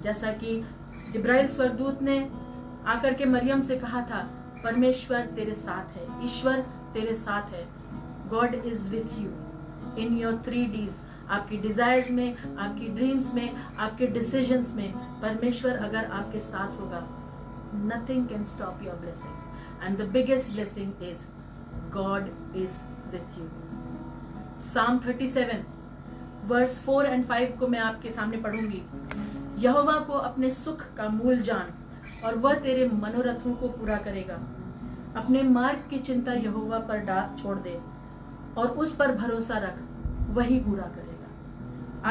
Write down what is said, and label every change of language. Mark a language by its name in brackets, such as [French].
[Hindi] जैसा कि जिब्राइल स्वर्गदूत ने आकर के मरियम से कहा था, परमेश्वर तेरे साथ है, ईश्वर तेरे साथ है। [English] God is with you in your 3 Ds, [Hindi] आपकी डिजायर्स में, आपकी ड्रीम्स में, आपके डिसीजंस में। परमेश्वर अगर आपके साथ होगा, [English] nothing can stop your blessings, and the biggest blessing is God is with you. [Hindi] Psalm 37 verse 4 और 5 को मैं आपके सामने पढ़ूंगी। यहोवा को अपने सुख का मूल जान और वह तेरे मनोरथों को पूरा करेगा। अपने मार्ग की चिंता यहोवा पर छोड़ दे और उस पर भरोसा रख, वही पूरा करेगा।